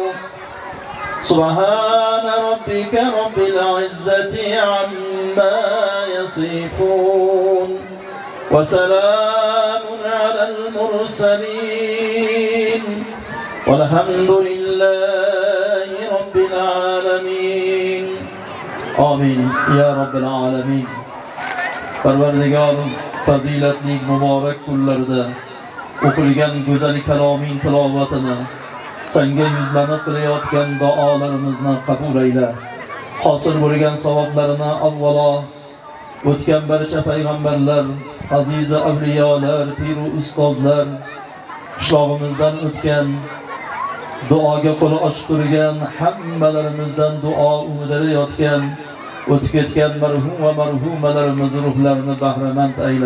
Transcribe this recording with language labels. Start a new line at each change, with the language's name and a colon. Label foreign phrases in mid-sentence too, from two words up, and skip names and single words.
Arabic: سبحان ربك رب العزة عما يصفون وسلام على المرسلين والحمد لله رب العالمين. آمين يا رب العالمين.
Uzbek: Parvardigor fazilatli muborak kunlarda o'qilgan go'zal kaloming tilovatini senga yuzlanib qilayotgan duolarimizni qabul ayla. Hosil bo'lgan savoblarini avvalo o'tgan barcha payg'ambarlar, aziz avliyolar, pir va ustozlar, qishlog'imizdan o'tgan, duoga qo'li ochib turgan, hammalarimizdan duo umidida yotgan, o'tib ketgan marhum va marhumalarimiz ruhlarini bahramand ayla.